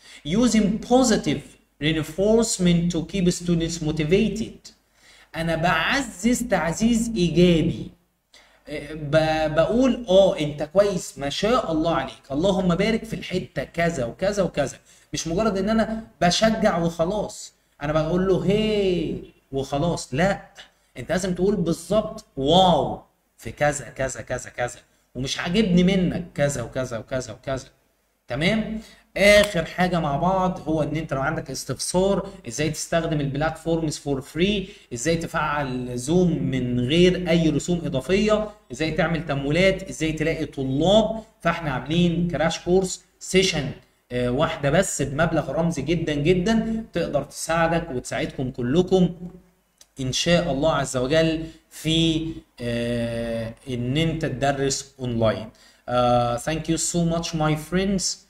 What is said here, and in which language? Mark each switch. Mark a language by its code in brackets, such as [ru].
[en] using positive reinforcement to keep students motivated، [ar] انا بعزز تعزيز ايجابي. بقول انت كويس ما شاء الله عليك، اللهم بارك في الحته كذا وكذا وكذا. مش مجرد ان انا بشجع وخلاص، انا بقول له هي وخلاص، لا، انت لازم تقول بالظبط واو في كذا كذا كذا كذا، ومش عاجبني منك كذا وكذا وكذا وكذا. تمام. اخر حاجه مع بعض هو ان انت لو عندك استفسار ازاي تستخدم البلاتفورمز فور فري، ازاي تفعل زوم من غير اي رسوم اضافيه، ازاي تعمل تمويلات، ازاي تلاقي طلاب، فاحنا عاملين كراش كورس سيشن واحده بس بمبلغ رمزي جدا جدا تقدر تساعدك وتساعدكم كلكم ان شاء الله عز وجل في ان انت تدرس اونلاين. [en] thank you so much my friends.